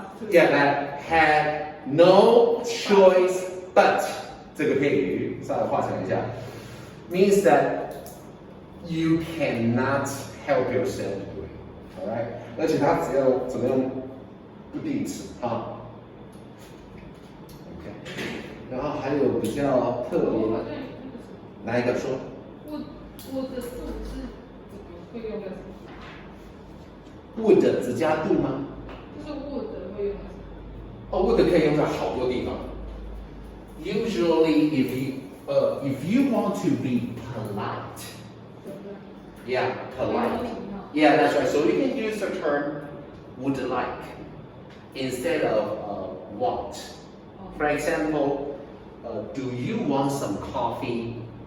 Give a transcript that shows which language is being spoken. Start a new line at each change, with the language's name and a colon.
English: Yeah, that had no choice but
Chinese: 这个片语稍微画成一下
English: ，means that you cannot help yourself do it, alright？
Chinese: 而且它只要怎么样不定词啊 ，OK。然后还有比较特别，哪一个说？我的数是会用在什么 would 只加 do 吗？就是 would 会用在什么？哦 would 可以用在好多地方。
English: Usually, if you want to be polite, yeah, polite, yeah, that's right. So you can use the term would like instead of want. For example, do you want some coffee?